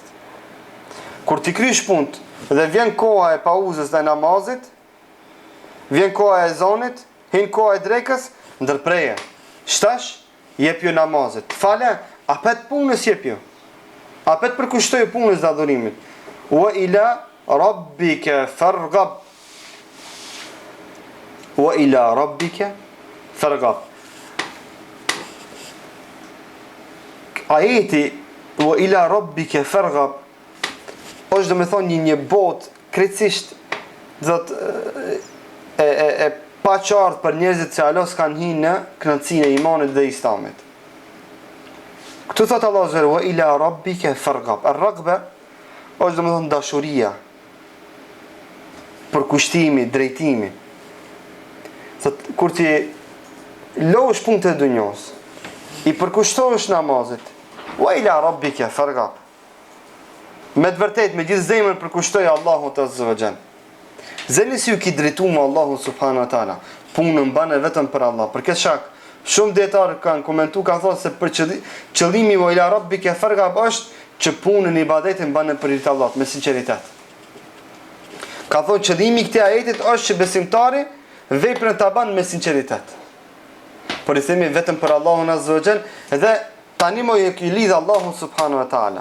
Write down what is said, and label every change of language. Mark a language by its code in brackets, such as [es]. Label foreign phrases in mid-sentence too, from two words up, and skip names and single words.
[sq] Kur ti krysh punë dhe vjen koha e pauzës dhe namazit, vjen koha e ezanit, hin koha e drekës, ndërpreje. Shtash, jep ju namazit. Fale, apet punës jep ju. Apet përkushtoj punës dhe adhurimit. [ar] وإلى ربك فارغب. وإلى ربك فارغب. [sq] Ajeti [ar] وإلى ربك فارغب [sq] është do me thonë një botë krejtësisht e pa qartë për njerëzit që Allah s'kan hi në kënaqësinë e imanit dhe islamit. Këtu thot Allah zërë, [ar] وإلى ربك فارغب. [sq] Ar-raghba është do me thonë dashuria, përkushtimi, drejtimi. Thot, kur ti losh punë të dunjos, i përkushtohesh namazit, [ar] وإلى ربك فارغب. [sq] Me të vërtet, me gjithë zemrën përkushtoj Allahu [ar] عز وجل. [sq] Zeni si ju ki drejtu me Allahu [ar] سبحانه وتعالى, [sq] punën bane vetëm për Allah. Për këtë shak, shumë dietarë kanë komentuar, kanë thënë se për qëllimi [ar] وإلى ربك فارغب [sq] është që punën e ibadetin bane për hir të Allahut me sinqeritet. Ka thënë qëllimi i këtij ajetit është që besimtari veprën ta bën me sinqeritet. Por i themi vetëm për Allahun [ar] عز وجل [sq] dhe tani më e ki lidh Allahu [ar] سبحانه وتعالى.